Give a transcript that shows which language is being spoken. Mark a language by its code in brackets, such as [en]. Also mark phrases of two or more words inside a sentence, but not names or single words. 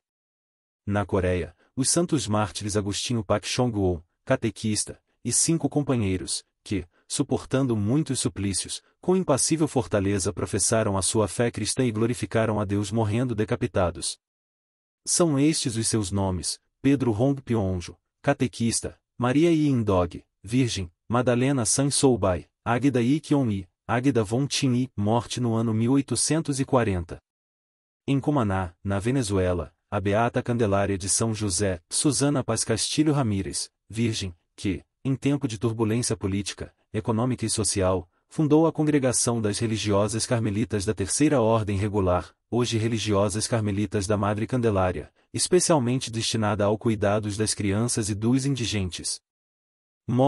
[pt] Na Coreia, os santos mártires Agostinho Pak Chong-won, catequista, e 5 companheiros, que, suportando muitos suplícios, com impassível fortaleza professaram a sua fé cristã e glorificaram a Deus morrendo decapitados. São estes os seus nomes: Pedro Hong Pionjo, catequista, Maria Yin-dog, virgem, Madalena San-Soubai, Águeda Yi-kyon-i, Águeda Von-Tin-i, morte no ano 1840. Em Cumaná, na Venezuela, a beata Candelária de São José, Susana Paz Castilho Ramírez, virgem, que, em tempo de turbulência política, econômica e social, fundou a Congregação das Religiosas Carmelitas da Terceira Ordem Regular, hoje Religiosas Carmelitas da Madre Candelária, especialmente destinada ao cuidados das crianças e dos indigentes.